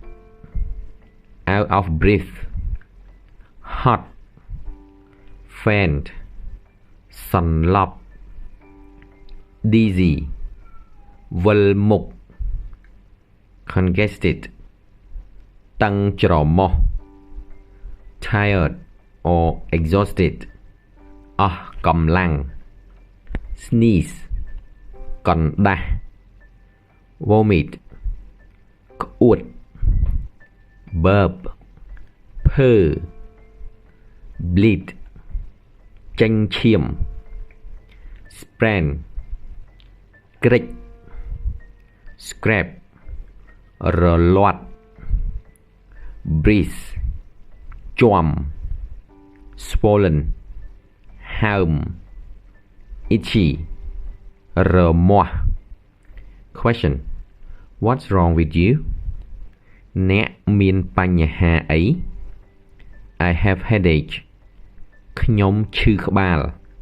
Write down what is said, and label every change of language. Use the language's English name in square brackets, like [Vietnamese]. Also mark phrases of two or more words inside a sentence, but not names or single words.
[English] Out of breath Hot Faint [Khmer] សន្លប់ [English] Dizzy [Khmer] វិលមុខ [English] Congested [Khmer] តឹងច្រមុះ [English] Tired or exhausted [Khmer] អស់កម្លាំង [English] Sneeze [Khmer] កណ្ដាស់ [English] Vomit [Khmer] ក្អួត [English] Burp [Khmer] ភើ [English] Bleed [Khmer] ចេញឈាម [English] Sprain [Khmer] ក្រិច [English] Scrap [Khmer] រលាត់ [English] Breeze [Khmer] ជាំ [English] Swollen [Khmer] ហើម [English] Itchy [Khmer] រមាស់ [English] Question What's wrong with you [Khmer] អ្នកមានបញ្ហាអី [English] I have headache [Khmer] ខ្ញុំឈឺក្បាល